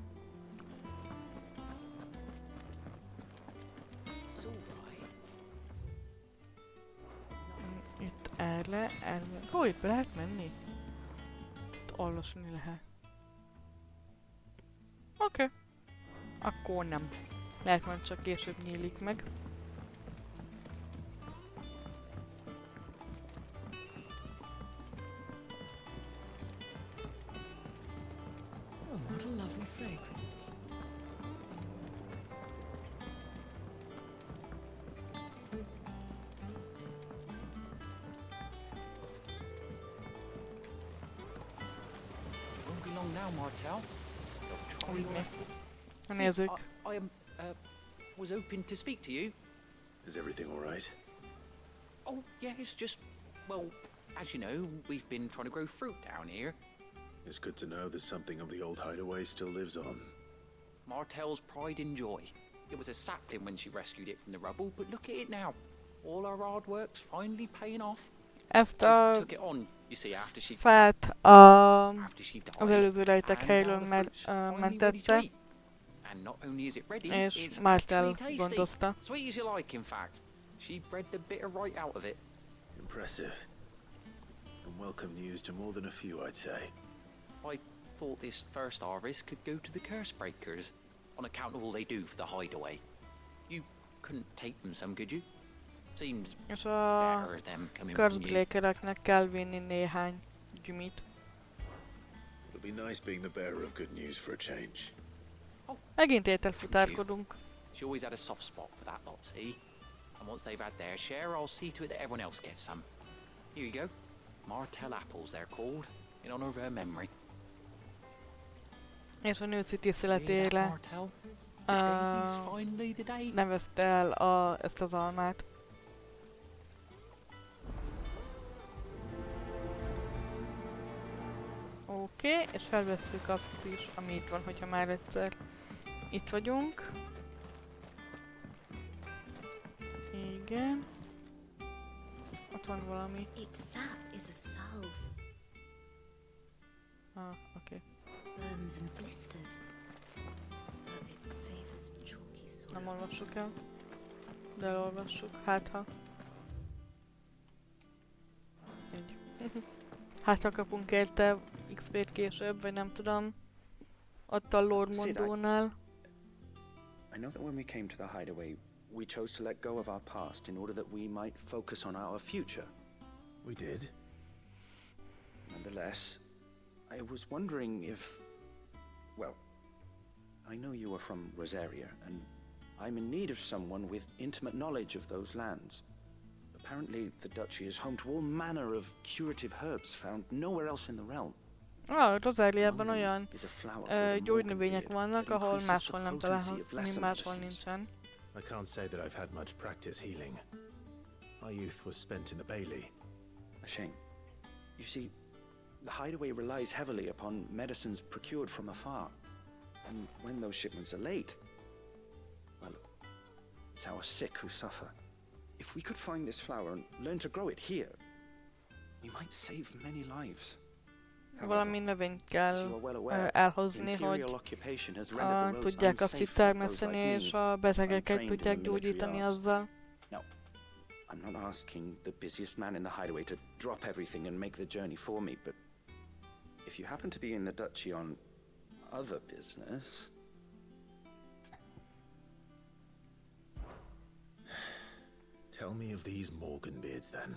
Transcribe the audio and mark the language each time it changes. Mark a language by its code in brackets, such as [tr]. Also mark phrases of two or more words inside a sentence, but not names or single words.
[hu] Itt erre. Ó, itt be lehet menni? Itt olvasni lehet. Oké. Akkor nem. Lehet, majd csak később nyílik meg. [en] Oh, what a lovely fragrance. Won't be long now, Martel. [hu] Úgy mi. A nézők. [en] I was hoping to speak to you. Is everything all right? Oh, yes, just, well, as you know, we've been trying to grow fruit down here. It's good to know that something of the old hideaway still lives on. Martel's pride and joy. It was a sapling when she rescued it from the rubble, but look at it now. All our hard work's finally paying off. [hu] Ezt [en] I [hu] a [en] took it on, you see, after she [hu] fát [en] died. [hu] az előző rejtek [en] And [hu] helyről [en] now the fruit's finally ready to [hu] mentette, [en] eat. And not only is it ready, [hu] és [en] it's [hu] Martel [en] actually tasty. [hu] gondozta. [en] Sweet as you like, in fact. She bred the bitter right out of it. Impressive. And welcome news to more than a few, I'd say. I thought this first harvest could go to the curse breakers, on account of all they do for the hideaway. You couldn't take them some, could you? Seems [hu] És a [en] better them coming from you. [hu] körzblékereknek kell vinni néhány gyümit. [en] It'll be nice being the bearer of good news for a change. [hu] Megint ételfutárkodunk. [en] She always had a soft spot for that lot, see? And once they've had their share, I'll see to it that everyone else gets some. Here you go. Martel apples, they're called, in honor of her memory. [hu] És a nőci [en] Hear that, [hu] tiszteletére [en] Martel? Today's finally the day. [hu] nevezte el ezt az almát. Oké, és felvesszük azt is, ami itt van, hogyha már egyszer itt vagyunk. Igen. Ott van valami. [en] Its sap is a salve. [hu] Oké. [en] Burns and blisters. But it favors chalky soil. [hu] Nem olvassuk el. De elolvassuk. Hát ha. Így. Hát ha kapunk érte XP-t később, vagy nem tudom. Ott a Lord Mondónál. [en] I know that when we came to the hideaway, we chose to let go of our past in order that we might focus on our future. We did? Nonetheless, I was wondering if... Well, I know you are from Rosaria, and I'm in need of someone with intimate knowledge of those lands. Apparently, the duchy is home to all manner of curative herbs found nowhere else in the realm. [hu] Rosáliában olyan [en] Is a flower called a [hu] gyógynövények [en] morgan [hu] vannak, [en] beard that [hu] ahol [en] increases the [hu] máshol nem [en] potency [hu] található, [en] of lesser [hu] máshol [en] medicines. [hu] nincsen. [en] I can't say that I've had much practice healing. My youth was spent in the Bailey. A shame. You see, the hideaway relies heavily upon medicines procured from afar. And when those shipments are late, well, it's our sick who suffer. If we could find this flower and learn to grow it here, we might save many lives. [hu] Valami növényt [en] As [hu] kell [en] you are well aware, [hu] elhozni, [en] imperial [hu] hogy [en] occupation has rendered the roads [hu] tudják azt [en] unsafe [hu] itt [en] for those [hu] termeszteni, [en] like me, [hu] és a betegeket [en] untrained in [hu] tudják [en] the military [hu] gyógyítani [en] arts. [hu] azzal. [en] I'm not asking the busiest man in the hideaway to drop everything and make the journey for me, but if you happen to be in the duchy on other business... Tell me of these Morganbeards, then.